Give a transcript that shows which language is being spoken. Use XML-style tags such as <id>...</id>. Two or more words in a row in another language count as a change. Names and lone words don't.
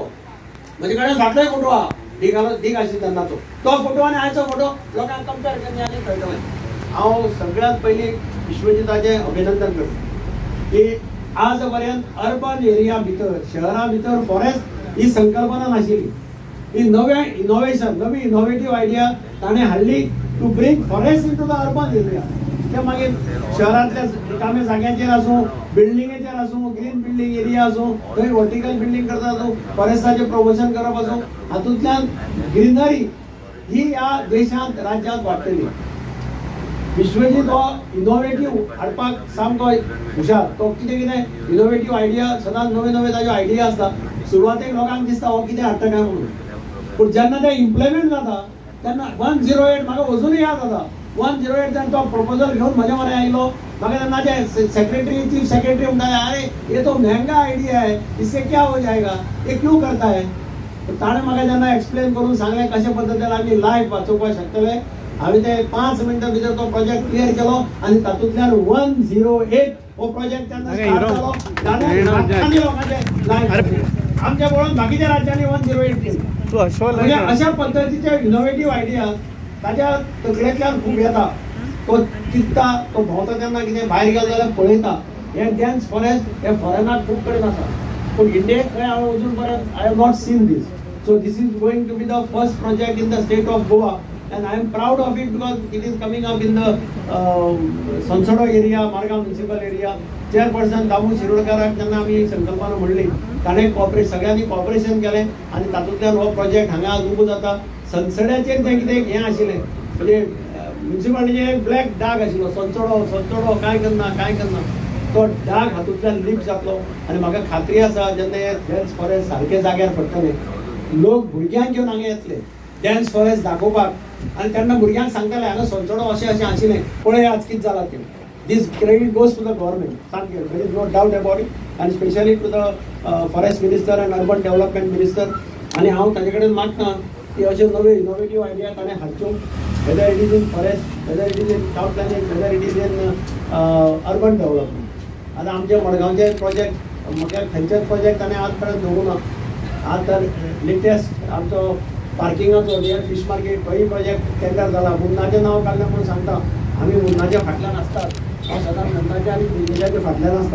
<kok>म्हजे कडेन फाटलोय फोटो आहा ढीक आशिल्लो तेन्नाचो तो फोटो आनी आयचो फोटो लोकांक कंपेर केले आनी कळटलें. हांव सगळ्यांत पयलीं विश्वजिताचें अभिनंदन करता की आज पर्यंत</kok> <en>urban area</en> <kok>भितर शहरा भितर फॉरेस्ट ही संकल्पना नाशिल्ली. ही नवी</kok> <en>innovative idea</en> <kok>ताणें हाडली</kok> <en>to bring forest into the urban area.</en> <kok>ते मागीर शहरांतल्या रिकाम्या जाग्यांचेर आसूं, बिल्डिंगेचेर आसूं,</kok> <en>green building area</en> <kok>आसूं, थंय</kok> <en>vertical building</en> <kok>करता आसूं, फॉरेस्टाचें प्रमोशन करप आसूं, हातूंतल्यान ग्रीनरी ही या देशांत राज्यांत वाडटली. विश्वजीत हो इनोवेटीव हाडपाक सामको हुशार. तो कितें कितें</kok> <en>innovative idea</en> <kok>सदांच नवे नवे ताज्यो आयडिया आसता. सुरवातेक लोकांक दिसता हो कितें हाडटा काय म्हणून, पूण जेन्ना ते इम्प्लिमेंट जाता तेन्ना 108 म्हाका अजूनय याद जाता. 108 जेन्ना तो प्रपोजल घेवन म्हज्या म्हऱ्या आयलो, म्हाका तेन्ना जे</kok> <en>secretary chief secretary</en> <kok>म्हणटा</kok> <hi>अरे ये तो महंगा आयडिया है, इससे क्या हो जाएगा, ये क्यों करता है.</hi> <kok>ताणें म्हाका जेन्ना एक्सप्लेन करून सांगलें कशे पद्दतीन आमी लायफ वाचोवपाक शकतले, हांवें ते 5 मिनटां भितर तो</kok> <en>project clear</en> <kok>केलो आनी तातूंतल्यान 108 हो प्रोजेक्ट तेन्ना स्टार्ट जालो. आमच्या पळोवन बाकीच्या राज्यांनी 108 केली. म्हणजे अशा पद्धतीचे</kok> <en>innovative idea</en> <kok>ताच्या तकलेंतल्यान खूब येता. तो चिंतता, तो भोंवता तेन्ना कितें भायर गेलो जाल्यार पळयता. हे</kok> <en>dense forest</en> <kok>हे फॉरेनाक खूब कडेन आसा, पूण इंडियेक खंय हांव अजून पर्यंत</kok> <en>I have not seen this. so this is going to be the first project in the state of Goa. And I am proud of it because it is coming up in the Sansodo area, Margam municipal area.</en> <kok>Chairperson दामू शिरोडकराक जेन्ना आमी संकल्पना म्हणली, ताणें सगळ्यांनी कॉपरेशन केलें आनी तातूंतल्यान हो प्रोजेक्ट हांगा आज उबो जाता. संसड्याचेर तें कितें हें आशिल्लें, म्हणजे म्युनिसिपालिटीचेर एक ब्लॅक डाग आशिल्लो, संसोडो काय करना. तो डाग हातूंतल्यान लिफ्ट जातलो आनी म्हाका खात्री आसा जेन्ना हे</kok> <en>dense forest</en> <kok>सारके जाग्यार पडटले, लोक भुरग्यांक घेवन हांगा येतले</kok> <en>dense forest</en> <kok>दाखोवपाक आनी तेन्ना भुरग्यांक सांगताले हांगा संसोडो अशें आशिल्लें, पळय आज कितें जालां तें.</kok> <en>this credit goes to the government, सारकें, there is no doubt about it, आनी specially to the forest minister and urban development minister.</en> <kok>आनी हांव ताजे कडेन मागता की अशे नवे</kok> <en>innovative idea</en> <kok>ताणें हाडच्यो,</kok> <en>whether it is in forest, whether it is in town planning, whether it is in urban development.</en> <kok>आतां आमचे मडगांवचे प्रोजेक्ट, म्हाका खंयचेच प्रोजेक्ट ताणें आज पर्यंत दवरूं ना. आज तर लेटेस्ट आमचो पार्किंगाचो</kok> <en>near fish market</en> <kok>तोय</kok> <en>project tender</en> <kok>जाला. मुन्नाचें नांव काडलें म्हूण सांगता, आमी मुन्नाच्या फाटल्यान आसतात, हांव सदांच मुन्नाच्या आनी ब्रिजेशाच्या फाटल्यान आसता.</kok>